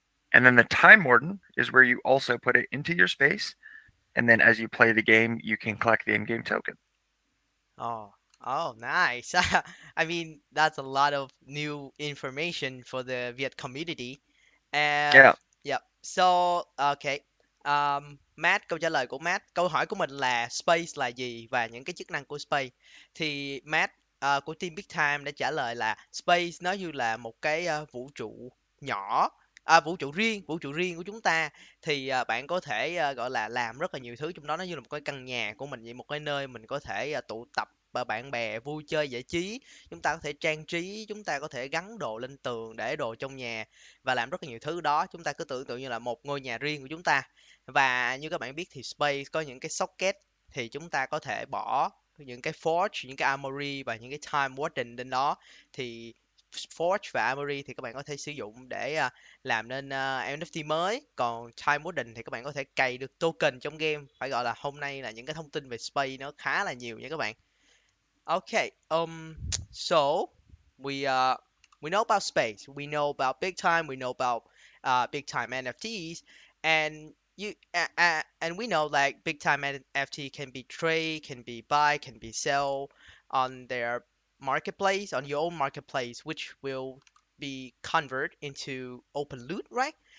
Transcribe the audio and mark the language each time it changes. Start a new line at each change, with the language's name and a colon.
English: And then the time warden is where you also put it into your space, and then as you play the game, you can collect the in-game token. Oh, oh, nice. I mean, that's a lot of new information for the Viet community. Uh, Yeah. yep. So, okay.
Vietnamese: Matt, câu trả lời của Matt, câu hỏi của mình là space là gì và những cái chức năng của space. Thì Matt của team Big Time đã trả lời là space nó như là một cái vũ trụ nhỏ, vũ trụ riêng của chúng ta. Thì bạn có thể gọi là làm rất là nhiều thứ trong đó, nó như là một cái căn nhà của mình vậy, một cái nơi mình có thể tụ tập bạn bè vui chơi giải trí. Chúng ta có thể trang trí, chúng ta có thể gắn đồ lên tường, để đồ trong nhà và làm rất là nhiều thứ đó. Chúng ta cứ tưởng tượng như là một ngôi nhà riêng của chúng ta. Và như các bạn biết thì space có những cái socket, thì chúng ta có thể bỏ những cái forge, những cái armory và những cái time warden lên đó. Thì forge và armory thì các bạn có thể sử dụng để làm nên NFT mới. Còn time warden thì các bạn có thể cày được token trong game. Phải gọi là hôm nay là những cái thông tin về space nó khá là nhiều nha các bạn.
English: Okay. So we uh we know about space. We know about big time. We know about big time NFTs, and and we know like big time NFT can be trade, can be buy, can be sell on their marketplace, on your own marketplace, which will be convert into open loot, right?